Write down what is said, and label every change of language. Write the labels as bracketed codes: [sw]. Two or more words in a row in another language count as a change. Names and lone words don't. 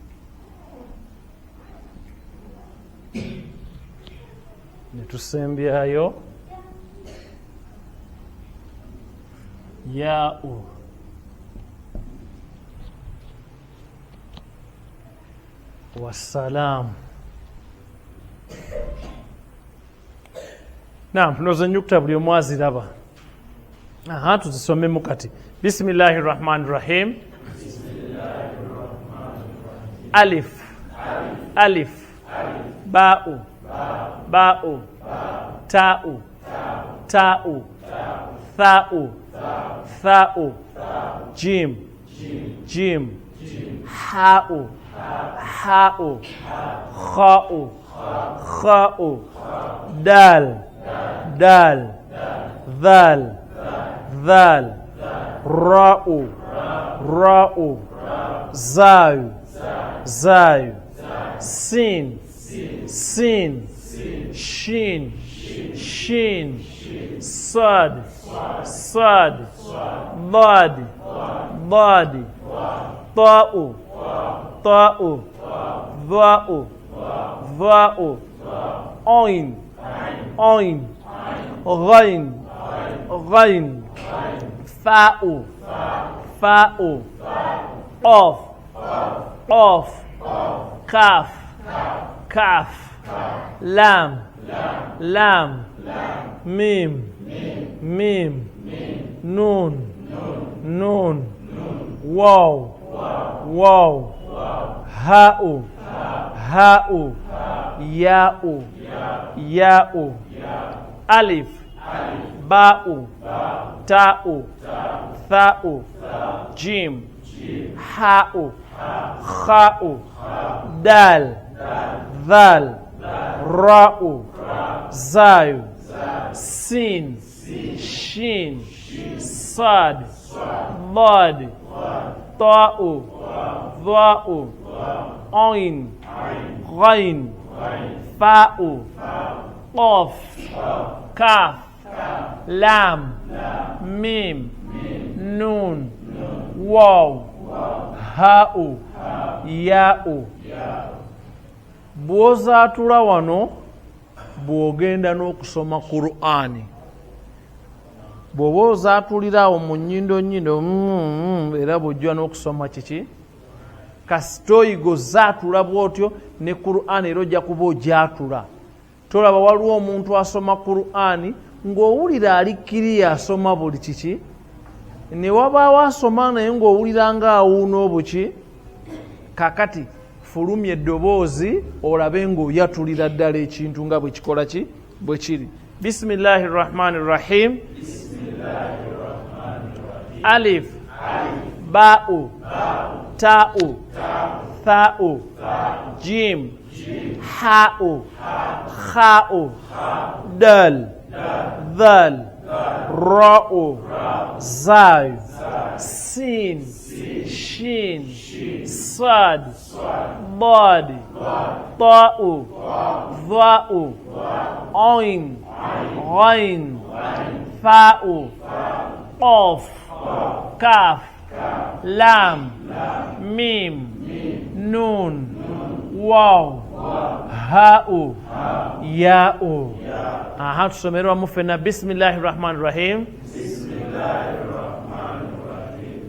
[lg] Netusembyayo ya'u. Wassalam. Naam, ndowooza ennyukuta buli omu aziraba. Tuzisomemu kati. [ar] بسم الله الرحمن الرحيم. ألف ألف. باء باء تاء تاء. ثاء ثاء جيم. جيم حاء حاء خاء خاء دال. دال ذال ذال. راء راء زاي زاي سين سين. شين شين. صاد صاد. ضاد ضاد. Ta'u. طاء ظاء ظاء عين. عين غين غين. فاء فاء قاف قاف كاف كاف لام لام ميم ميم. نون نون واو واو هاء هاء ياء ياء. Alif. باء تاء. ثاء جيم حاء. خاء دال ذال راء. زاي سين شين صاد ضاد. طاء ظاء عين غين. Fa'u. قاف كاف لام. ميم نون واو هاء ياء. [lg] Bw'ozaatula wano bw'ogenda n'okusoma Qur'ani. Bw'oba ozaatulira awo mu nnyindo era bw'ojja n'okusoma kiki kasita oyiga ozaatula bw'otyo ne Qur'ani era ojja kuba ogyatula. Tolaba waliwo omuntu asoma Qur'ani ng'owulira alikkiriya asoma buli kiki, ne wabaawo asoma naye ng'owulira ng'awuuna obuki. Kakati fulumya eddoboozi olabe ng'oyatulira ddala ekintu nga bwe kikola ki bwe kiri. [ar] بسم الله الرحمن الرحيم. Alif. Ba'u. تاء ثاء جيم. حاء خاء. دال ذال راء. زاي سين شين. صاد ضاد طاء. ظاء عين غين. فاء قاف كاف. لام ميم نون. واو هاء ياء. [lg] Tusomerwa mu ffenna. [ar] بسم الله الرحمن الرحيم بسم الله الرحمن الرحيم.